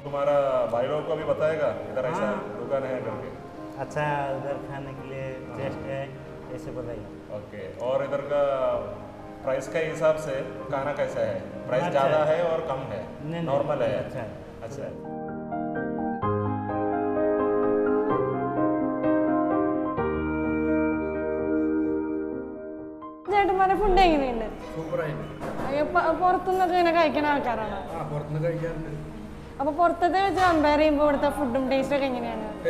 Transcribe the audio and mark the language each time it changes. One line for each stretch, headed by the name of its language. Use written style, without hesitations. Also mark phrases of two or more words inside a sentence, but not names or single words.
Hindi: तुम्हारा भाई लोग को भी बताएगा इधर ऐसा दुकान है करके? अच्छा उधर खाने के लिए टेस्ट है, ऐसे बताइए। ओके, और इधर का प्राइस के हिसाब से खाना कैसा है? प्राइस अच्छा ज़्यादा है और कम है? नहीं, नॉर्मल है? अच्छा है। अच्छा है।
Malayalam: ചേട്ടന്മാരെ ഫുഡ് എങ്ങനെയുണ്ട്? പുറത്തുനിന്നൊക്കെ ഇങ്ങനെ കഴിക്കുന്ന ആൾക്കാരാണോ? അപ്പൊ പുറത്തത്തെ വെച്ച് കമ്പയർ ചെയ്യുമ്പോൾ ഇവിടുത്തെ ഫുഡും ടേസ്റ്റ് ഒക്കെ എങ്ങനെയാണ്?